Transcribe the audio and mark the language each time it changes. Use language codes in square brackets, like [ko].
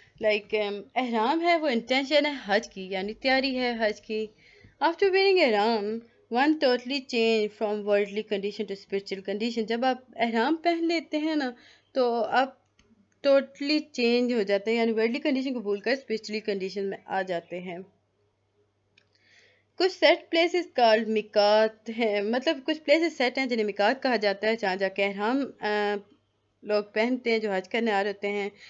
[ur] Like احرام ہے وہ انٹینشن ہے حج کی، یعنی تیاری ہے حج کی. [en] After wearing احرام one totally change from worldly condition to spiritual condition. [ur] جب آپ احرام پہن لیتے ہیں نا تو آپ ٹوٹلی چینج ہو جاتے ہیں، یعنی ورلڈلی کنڈیشن کو بھول کر اسپرچلی کنڈیشن میں آ جاتے ہیں. کچھ سیٹ پلیسز کالڈ میقات ہیں، مطلب کچھ پلیسز سیٹ ہیں جنہیں میقات کہا جاتا ہے جہاں جا کے احرام لوگ پہنتے ہیں جو حج کرنے آ رہے ہوتے ہیں.